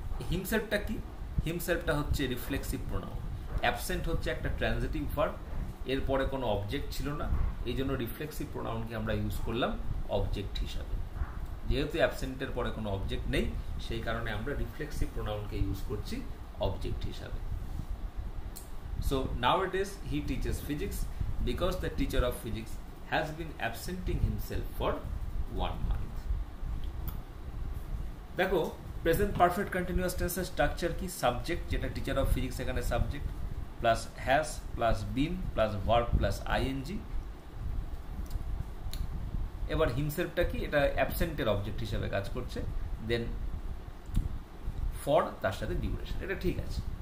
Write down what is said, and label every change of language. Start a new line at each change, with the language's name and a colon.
Bangla: হিমসেলফটা কি? হিমসেলফটা হচ্ছে reflexive pronoun, absent হচ্ছে একটা ট্রানজিটিভ ভার্ব, এরপরে কোনো অবজেক্ট ছিল না, এই জন্য রিফ্লেক্সিভ প্রোনাউনকে আমরা ইউজ করলাম অবজেক্ট হিসাবে। যেহেতু অ্যাবসেন্টের পরে কোনো অবজেক্ট নেই, সেই কারণে আমরা রিফ্লেক্সিভ প্রোনাউনকে ইউজ করছি অবজেক্ট হিসাবে।
English: So nowadays he teaches physics because the teacher of physics has been absenting himself for 1 month.
Bangla: দেখো প্রেজেন্ট পারফেক্ট কন্টিনিউয়াস টেন্সের স্ট্রাকচার কি? সাবজেক্ট, যেটা টিচার অফ ফিজিক্স, এখানে subject plus has plus been plus verb plus ING. এবার হিমসেলফটা কি? এটা অ্যাবসেন্টের object হিসেবে কাজ করছে। দেন ফর, তার সাথে ডিউরেশন, এটা ঠিক আছে।